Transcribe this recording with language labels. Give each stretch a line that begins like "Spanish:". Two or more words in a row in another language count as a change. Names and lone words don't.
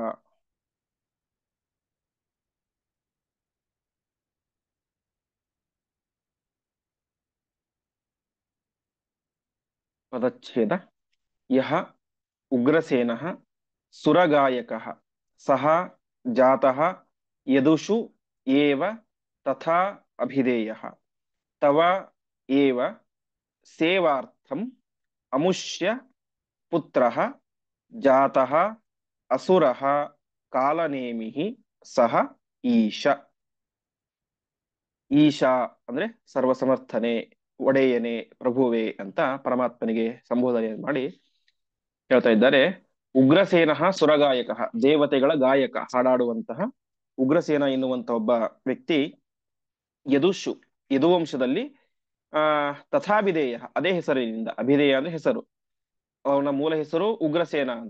Kannada: ಪದಚ್ಛೇದ.
Sanskrit: ಯಹ ಉಗ್ರಸೇನಃ ಸುರಗಾಯಕಃ ಸಹ ಜಾತಃ ಯದುಷು ಏವ ತಥಾ ಅಭಿಧೇಯಃ ತವ ಏವ ಸೇವಾರ್ಥಂ ಅಮುಷ್ಯ ಪುತ್ರಃ ಜಾತಃ ಅಸುರಃ ಕಾಲನೇಮಿಃ ಸಹ ಈಶ.
Kannada: ಈಶಾ ಅಂದ್ರೆ ಸರ್ವಸಮರ್ಥನೆ, ಒಡೆಯನೆ, ಪ್ರಭುವೆ ಅಂತ ಪರಮಾತ್ಮನಿಗೆ ಸಂಬೋಧನೆ ಮಾಡಿ ಹೇಳ್ತಾ ಇದ್ದಾರೆ. ಉಗ್ರಸೇನ ಸುರಗಾಯಕ, ದೇವತೆಗಳ ಗಾಯಕ, ಹಾಡಾಡುವಂತಹ ಉಗ್ರಸೇನ ಎನ್ನುವಂತ ಒಬ್ಬ ವ್ಯಕ್ತಿ ಯದುಷು, ಯದುವಂಶದಲ್ಲಿ ತಥಾಭಿಧೇಯ, ಅದೇ ಹೆಸರಿನಿಂದ, ಅಭಿಧೇಯ ಅಂದ್ರೆ ಹೆಸರು, ಅವನ ಮೂಲ ಹೆಸರು ಉಗ್ರಸೇನ ಅಂತ.